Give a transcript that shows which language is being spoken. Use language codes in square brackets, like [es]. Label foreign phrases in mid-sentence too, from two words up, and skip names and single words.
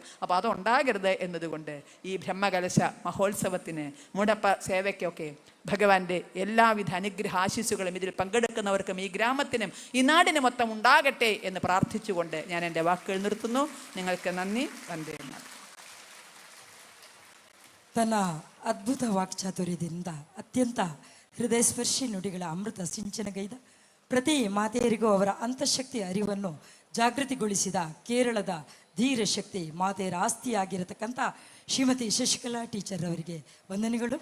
[ml] അപ്പോൾ അതുണ്ടാകരുത് എന്നതുകൊണ്ട് ഈ ബ്രഹ്മകലശ മഹോത്സവത്തിന് മുടപ്പ സേവയ്ക്കൊക്കെ ഭഗവാന്റെ എല്ലാവിധ അനുഗ്രഹ ആശീസ്സുകളും ഇതിൽ പങ്കെടുക്കുന്നവർക്കും ഈ ഗ്രാമത്തിനും ഈ നാടിന് മൊത്തം ഉണ്ടാകട്ടെ എന്ന് പ്രാർത്ഥിച്ചുകൊണ്ട് ഞാൻ എൻ്റെ വാക്കുകൾ നിർത്തുന്നു. നിങ്ങൾക്ക് നന്ദി. വന്ദേ മാതരം. [kn] ತನ್ನ ಅದ್ಭುತ ವಾಕ್ಚಾತುರ್ಯದಿಂದ ಅತ್ಯಂತ ಹೃದಯಸ್ಪರ್ಶಿ ನುಡಿಗಳ ಅಮೃತ ಸಿಂಚನಗೈದ ಪ್ರತಿ ಮಾತೆಯರಿಗೂ ಅವರ ಅಂತಃಶಕ್ತಿ ಅರಿವನ್ನು ಜಾಗೃತಿಗೊಳಿಸಿದ ಕೇರಳದ ಧೀರ ಶಕ್ತಿ ಮಾತೆಯರ ಆಸ್ತಿಯಾಗಿರತಕ್ಕಂಥ ಶ್ರೀಮತಿ ಶಶಿಕಲಾ ಟೀಚರ್ ಅವರಿಗೆ ವಂದನೆಗಳು.